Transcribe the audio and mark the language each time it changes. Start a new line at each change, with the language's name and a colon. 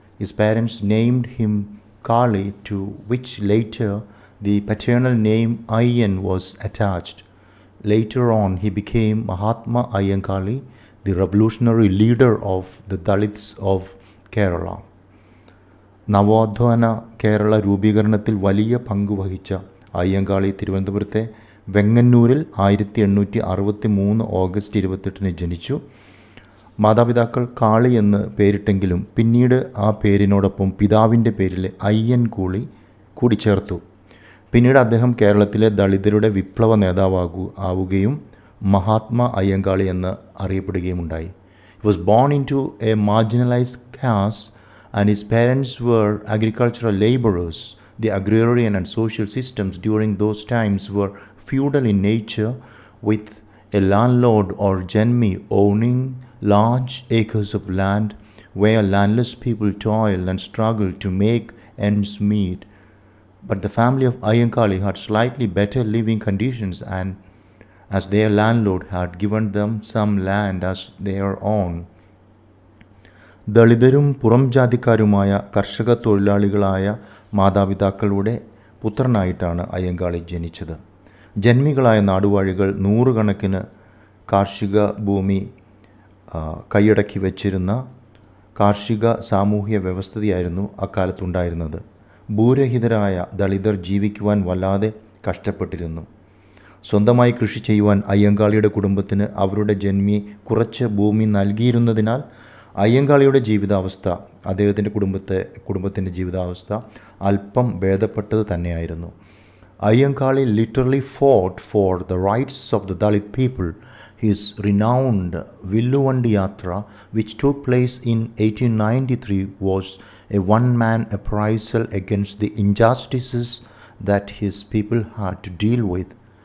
English: His parents named him Kali, to which later the paternal name Ayyan was attached. Later on, he became Mahatma Ayyankali, the revolutionary leader of the Dalits of Kerala.
Malayalam: നവോത്ഥാന കേരള രൂപീകരണത്തിൽ വലിയ പങ്ക് വഹിച്ച അയ്യങ്കാളി തിരുവനന്തപുരത്തെ വെങ്ങന്നൂരിൽ 1863 August 28 ജനിച്ചു. മാതാപിതാക്കൾ കാളി എന്ന് പേരിട്ടെങ്കിലും പിന്നീട് ആ പേരിനോടൊപ്പം പിതാവിൻ്റെ പേരിലെ അയ്യൻ കൂടി ചേർത്തു. പിന്നീട് അദ്ദേഹം കേരളത്തിലെ ദളിതരുടെ വിപ്ലവ ആവുകയും മഹാത്മാ അയ്യങ്കാളി എന്ന് അറിയപ്പെടുകയുമുണ്ടായി.
English: He was born into a marginalized caste, and his parents were agricultural laborers. The agrarian and social systems during those times were feudal in nature, with a landlord or janmi owning large acres of land where landless people toiled and struggled to make ends meet. But the family of Ayyankali had slightly better living conditions, and as their landlord had given them some land as their own.
Malayalam: ദളിതരും പുറം ജാതിക്കാരുമായ കർഷക തൊഴിലാളികളായ മാതാപിതാക്കളുടെ പുത്രനായിട്ടാണ് അയ്യങ്കാളി ജനിച്ചത്. ജന്മികളായ നാടുവാഴികൾ നൂറുകണക്കിന് കാർഷിക ഭൂമി കൈയടക്കി വച്ചിരുന്ന കാർഷിക സാമൂഹ്യ വ്യവസ്ഥയായിരുന്നു അക്കാലത്തുണ്ടായിരുന്നത്. ഭൂരഹിതരായ ദളിതർ ജീവിക്കുവാൻ വല്ലാതെ കഷ്ടപ്പെട്ടിരുന്നു. സ്വന്തമായി കൃഷി ചെയ്യുവാൻ അയ്യങ്കാളിയുടെ കുടുംബത്തിന് അവരുടെ ജന്മി കുറച്ച് ഭൂമി നൽകിയിരുന്നതിനാൽ അയ്യങ്കാളിയുടെ ജീവിതാവസ്ഥ, അദ്ദേഹത്തിൻ്റെ കുടുംബത്തിൻ്റെ ജീവിതാവസ്ഥ അല്പം ഭേദപ്പെട്ടത് തന്നെയായിരുന്നു.
English: Ayyankali literally fought for the rights of the Dalit people. His renowned Villuvandi Yatra, which took place in 1893, was a one-man uprisal against the injustices that his people had to deal with.